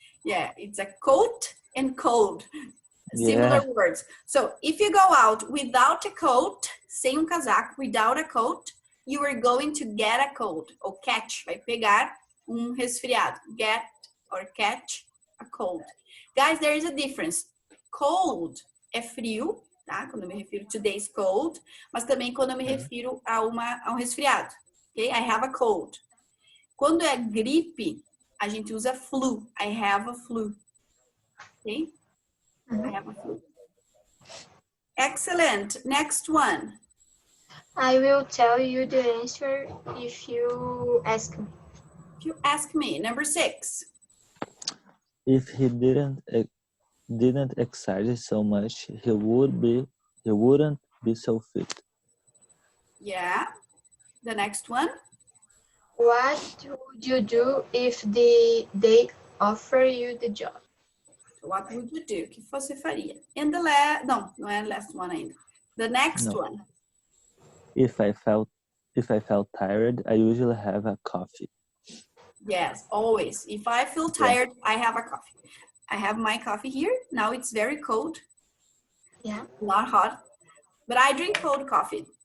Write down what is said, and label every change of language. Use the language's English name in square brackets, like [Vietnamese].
[English] Yeah, it's a coat and cold. Similar words. So if you go out without a coat, [Portuguese] sem casaco, [English] without a coat, you are going to get a cold. [Portuguese] Ou catch, vai pegar resfriado. [English] Get or catch a cold. Guys, there is a difference. [Portuguese] Cold é frio, tá? Quando eu me refiro [English] today's cold, [Portuguese] mas também quando eu me refiro a um resfriado. Okay? [English] I have a cold. [Portuguese] Quando é gripe, a gente usa flu. [English] I have a flu. Okay? I have a flu. Excellent. Next one. I will tell you the answer if you ask me. If you ask me. Number 6. If he didn't exercise so much, he wouldn't be so fit. Yeah. The next one. What would you do if they offer you the job? What would you do? [Portuguese] O que você faria? [English] And the [Portuguese] não é [English] the last one ainda. The next one. If I felt tired, I usually have a coffee. Yes, always. If I feel tired, I have a coffee. I have my coffee here. Now it's very cold. Yeah. Not hot. But I drink cold coffee.